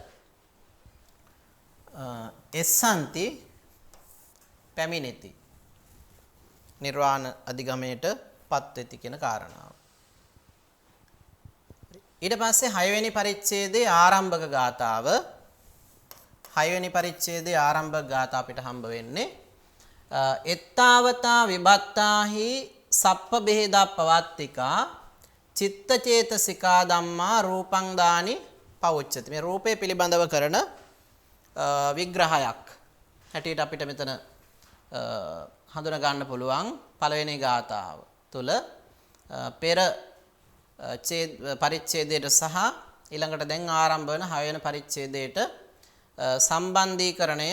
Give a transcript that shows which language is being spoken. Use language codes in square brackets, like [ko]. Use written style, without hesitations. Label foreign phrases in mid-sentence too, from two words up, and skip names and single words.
[si] එස්සන්ති පැමිණෙති නිර්වාණ අධිගමයට පත්වෙති කියන කාරණාව. ඊට පස්සේ 6 වෙනි පරිච්ඡේදයේ ආරම්භක ගාථාව 6 වෙනි පරිච්ඡේදයේ ආරම්භක ගාථා අපිට හම්බ වෙන්නේ [pi] එත්තාවතා විභත්තාහි සප්ප බෙහෙදා පවත්තිකා චිත්ත චේතසිකා ධම්මා රූපං දානි පවුච්චති. [si] මේ රූපේ පිළිබඳව කරන විග්‍රහයක් හැටියට අපිට මෙතන හඳුනා ගන්න පුළුවන් පළවෙනි ගාථාව තුල පෙර පරිච්ඡේදයට සහ ඊළඟට දැන් ආරම්භ වෙන 6 වෙනි පරිච්ඡේදයට සම්බන්ධීකරණය